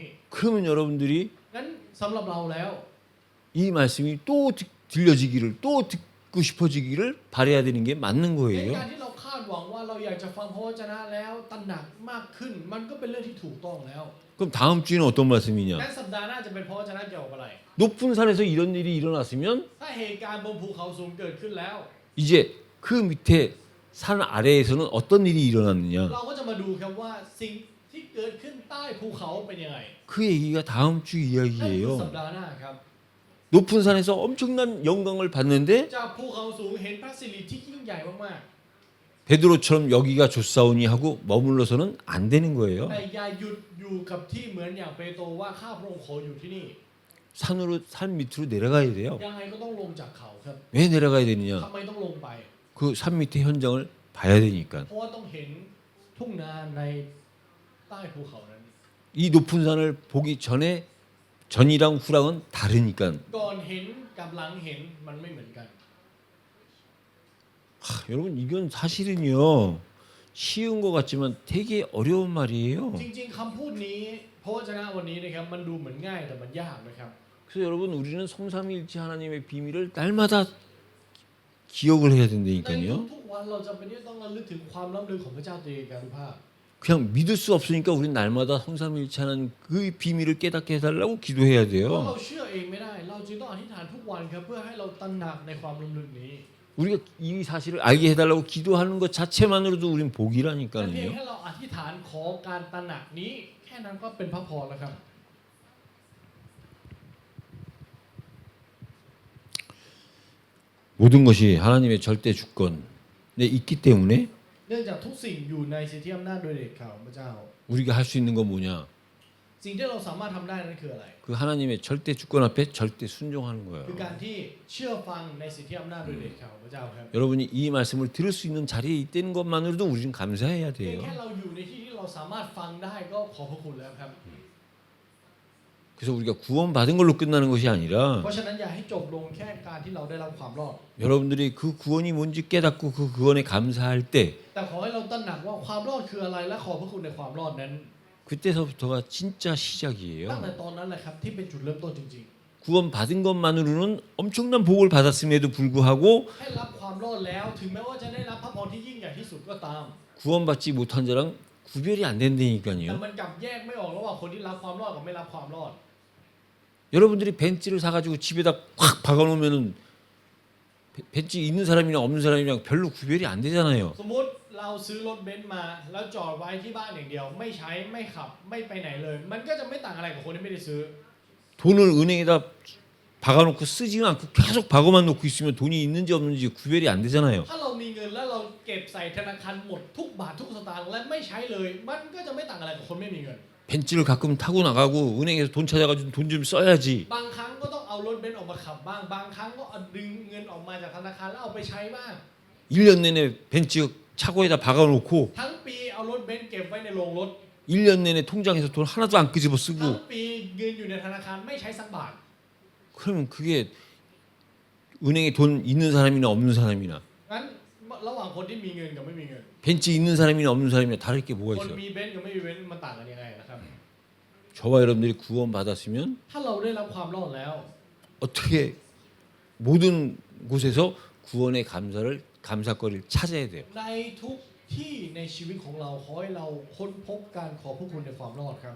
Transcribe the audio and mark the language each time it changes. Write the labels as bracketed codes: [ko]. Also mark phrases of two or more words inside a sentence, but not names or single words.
[ko] 그러면 여러분들이 [th] งั้นสำหรับเราแล้ว [ko] 이 말씀이 또 들려지기를 또 듣고 싶어지기를 바라야 되는 게 맞는 [th] ใน [ko] 거예요. [th] การที่เราคาดหวังว่าเราอยากจะฟังพระวจนะแล้วตระหนักมากขึ้น มันก็เป็นเรื่องที่ถูกต้องแล้ว [ko] 그럼 다음 주에는 어떤 말씀이냐? [th] งั้นสัปดาห์หน้าจะเป็นพระวจนะเกี่ยวกับอะไร [ko] 높은 산에서 이런 일이 일어났으면 [th] ถ้าเหตุการณ์บนภูเขาสูงเกิดขึ้นแล้ว [ko] 이제 그 밑에 산 아래에서는 어떤 일이 일어났느냐? [th] เราก็จะมาดูครับว่าสิ่งที่เกิดขึ้นใต้ภูเขาเป็นยังไง [ko] 그 얘기가 다음 주 [th] นั่นคือ [ko] 이야기예요. [th] สัปดาห์หน้าครับ [ko] 높은 산에서 엄청난 영광을 봤는데 [th] จากภูเขาสูงเห็นพระสิริที่ยิ่งใหญ่มาก [ko] 베드로처럼 여기가 좋사오니 하고 머물러서는 안 되는 ๆ 거예요. [th] แต่อย่าหยุดอยู่กับที่เหมือนอย่างเปโตรว่าข้าพระองค์ขออยู่ที่นี่ [ko] 산으로 산 밑으로 내려가야 돼요. [th] ยังไงก็ต้องลงจากเขาครับ [ko] 왜 내려가야 되느냐? [th] ทำไมต้องลงไป [ko] 그 산 밑에 현장을 봐야 되니까. [th] เพราะว่าต้องเห็นทุ่งนาในใต้ภูเขานั้น [ko] 이 높은 산을 보기 전에 전이랑 후랑은 다르니까. [th] ก่อนเห็นกับหลังเห็นมันไม่เหมือนกัน [ko] 여러분 이건 사실은요 쉬운 것 같지만 되게 어려운 말이에요. [th] จริงๆคำพูดนี้พระวจนะวันนี้นะครับมันดูเหมือนง่ายแต่มันยากนะครับ [ko] 그래서 여러분 우리는 성삼위일체 하나님의 비밀을 날마다 기억을 해야 [th] ใน [ko] 된다니까요. [th] ทุกๆวันเราจำเป็นที่ต้องระลึกถึงความล้ำลึกของพระเจ้าตรีเอกานุภาพ [ko] 그냥 믿을 수 없으니까 우리는 날마다 성삼위일체 하나님 그 비밀을 깨닫게 해달라고 기도해야 [th] เพราะเรา [ko] 돼요. [th] เชื่อเองไม่ได้เราจึงต้องอธิษฐานทุกวันครับเพื่อให้เราตระหนักในความล้ำลึกนี้ [ko] 우리가 이 사실을 알게 해달라고 기도하는 것 자체만으로도 우린 [th] แต่เพียง [ko] 복이라니까요. [th] แค่เราอธิษฐานขอการตระหนักนี้แค่นั้นก็เป็นพระพรแล้วครับ [ko] 모든 것이 하나님의 절대 주권에 있기 때문에 [th] เนื่องจากทุกสิ่งอยู่ในสิทธิอำนาจโดยเด็ดขาดของพระเจ้า [ko] 우리가 할 수 있는 건 뭐냐? [th] สิ่งที่เราสามารถทำได้นั้นคืออะไร [ko] 그 하나님의 절대 주권 앞에 절대 순종하는 [th] คือ [ko] 거예요. [th] การที่เชื่อฟังในสิทธิอำนาจโดยเด็ดขาดของพระเจ้าครับ [ko] 여러분이 이 말씀을 들을 수 있는 자리에 있다는 것만으로도 우리는 감사해야 [th] เพียง [ko] 돼요. [th] แค่เราอยู่ในที่ที่เราสามารถฟังได้ก็ขอบพระคุณแล้วครับ [ko] 그래서 우리가 구원받은 걸로 끝나는 것이 [th] เพ [ko] 아니라 [th] ราะฉะนั้นอย่าให้จบลงแค่การที่เราได้รับความรอด [ko] 여러분들이 그 구원이 뭔지 깨닫고 그 구원에 감사할 때 [th] แต่ขอให้เราตระหนักว่าความรอดคืออะไรและขอบพระคุณในความรอดนั้น [ko] 그때서부터가 진짜 [th] ตั้ง [ko] 시작이에요. [th] แต่ตอนนั้นแหละครับที่เป็นจุดเริ่มต้นจริง [ko] 구원받은 것만으로는 엄청난 복을 받았음에도 불구하고 [th] ๆ ให้รับความรอดแล้วถึงแม้ว่าจะได้รับพระพรที่ยิ่งใหญ่ที่สุดก็ตาม [ko] 구원받지 못한 자랑 구별이 안 [th] แต่ [ko] 된다니까요. [th] มันกลับแยกไม่ออกระหว่างคนที่รับความรอดกับไม่รับความรอด [ko] 여러분들이 벤츠를 사가지고 집에다 확 박아놓으면은 벤츠 있는 사람이랑 없는 사람이랑 별로 구별이 안 되잖아요. [th] สมมติเราซื้อรถเบนซ์มาแล้วจอดไว้ที่บ้านอย่างเดียว ไม่ใช้ไม่ขับไม่ไปไหนเลย มันก็จะไม่ต่างอะไรกับคนที่ไม่ได้ซื้อ [ko] 돈을 은행에다 박아놓고 쓰지 않고 계속 박아만 놓고 있으면 돈이 있는지 없는지 구별이 안 되잖아요. [th] ถ้าเรามีเงินแล้วเราเก็บใส่ธนาคารหมดทุกบาททุกสตางค์และไม่ใช้เลย มันก็จะไม่ต่างอะไรกับคนไม่มีเงิน [ko] 벤츠를 가끔 타고 나가고 은행에서 돈 찾아가지고 돈 좀 써야지. [th] บางครั้งก็ต้องเอารถเบนซ์ออกมาขับบ้าง บางครั้งก็เอาดึงเงินออกมาจากธนาคารแล้วเอาไปใช้บ้าง [ko] 1년 내내 벤츠 차고에다 박아놓고 [th] ทั้งปีเอารถเบนซ์เก็บไว้ในโรงรถ [ko] 1년 내내 통장에서 돈 하나도 안 끄집어 [th] ทั้ง [ko] 쓰고 [th] ปีเงินอยู่ในธนาคารไม่ใช้สักบาท [ko] 그러면 그게 은행에 돈 있는 사람이나 없는 사람이나 [th] งั้นระหว่างคนที่มีเงินกับไม่มีเงิน [ko] 벤츠 있는 사람이나 없는 사람이나 다를 게 뭐가 [th] คน [ko] 있어요? [th] มีเบนซ์กับไม่มีเบนซ์มันต่างกันยังไงนะครับ [ko] 저와 여러분들이 구원받았으면 [th] ถ้าเราได้รับความรอดแล้ว [ko] 어떻게 모든 곳에서 구원의 감사거리를 찾아야 돼요. [th] ในทุกที่ในชีวิตของเราขอให้เราค้นพบการขอพระคุณในความรอดครับ